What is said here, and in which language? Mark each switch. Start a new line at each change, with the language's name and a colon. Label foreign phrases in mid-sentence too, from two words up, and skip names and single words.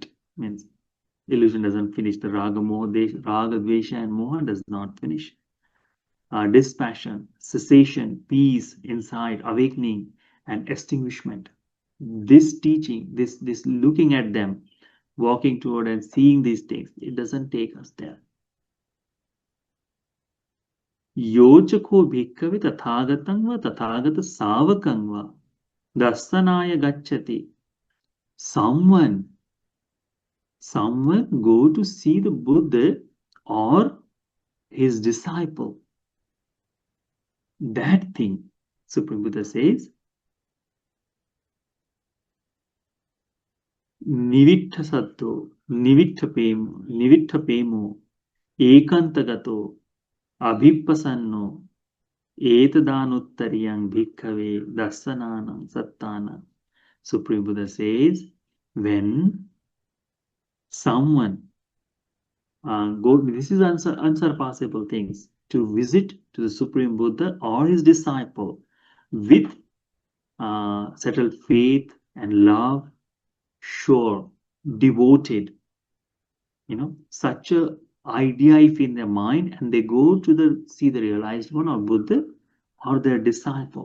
English: Means illusion doesn't finish. The
Sanskrit: raga dvesha
English: and moha does not finish. Dispassion, cessation, peace, insight, awakening, and extinguishment. This teaching, this looking at them, walking toward and seeing these things, it doesn't take us there.
Pali: Yochako bhikkave tathagatangva tathagata savakangva dasanaya gacchati.
English: Someone go to see the Buddha or his disciple. That thing, Supreme Buddha says,
Pali: nivittha satto, nivittha pemo, ekantagato, abhippasanno, etadanuttariyan bhikkave dasananam sattana.
English: Supreme Buddha says, when someone this is unsurpassable things, to visit to the Supreme Buddha or his disciple with settled faith and love, sure, devoted, such a idea if in their mind, and they go to see the realized one or Buddha or their disciple.